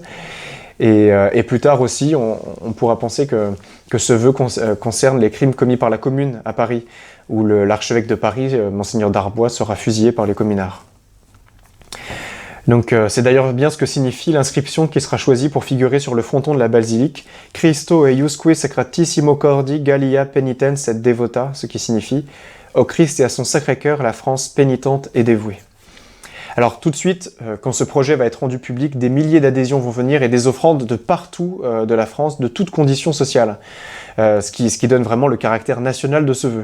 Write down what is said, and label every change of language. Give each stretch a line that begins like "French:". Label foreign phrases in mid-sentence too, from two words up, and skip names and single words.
French: Et plus tard aussi, on pourra penser que ce vœu concerne les crimes commis par la Commune à Paris, où l'archevêque de Paris, Monseigneur Darbois, sera fusillé par les communards. Donc c'est d'ailleurs bien ce que signifie l'inscription qui sera choisie pour figurer sur le fronton de la basilique «
Latin: Christo eiusque sacratissimo cordi Gallia penitens et devota »,
French: ce qui signifie « Au Christ et à son Sacré-Cœur, la France pénitente et dévouée ». Alors tout de suite, quand ce projet va être rendu public, des milliers d'adhésions vont venir et des offrandes de partout de la France, de toutes conditions sociales, ce qui donne vraiment le caractère national de ce vœu.